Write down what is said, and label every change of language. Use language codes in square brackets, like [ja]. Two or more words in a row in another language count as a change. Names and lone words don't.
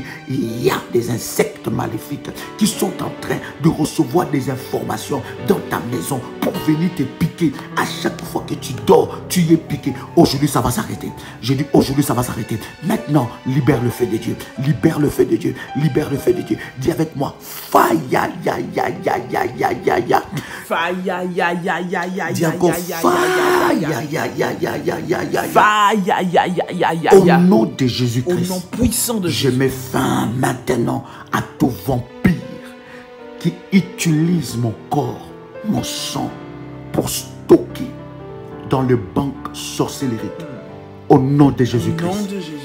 [fr] Il y a des insectes maléfiques qui sont en train de recevoir des informations dans ta maison pour venir te piquer. À chaque fois que tu dors, tu y es piqué. Aujourd'hui, ça va s'arrêter. J'ai dit aujourd'hui, ça va s'arrêter. Maintenant, libère le feu de Dieu. Libère le feu de Dieu. Libère le feu de Dieu. Dis avec moi. Fire, ya, ya, ya, ya, ya, ya, ya. Fire, ya, ya, ya, ya, Dis ya, encore ya, ya, fire, ya, ya, ya, ya, ya, ya, ya, ya. Fire, ya, ya, ya, ya, ya, Au ya. nom de Au Jésus-Christ, nom puissant de je mets fin maintenant à tout vampire qui utilise mon corps, mon sang pour stocker dans le banc sorcellerie. Au nom de Au nom Jésus-Christ, de Jésus.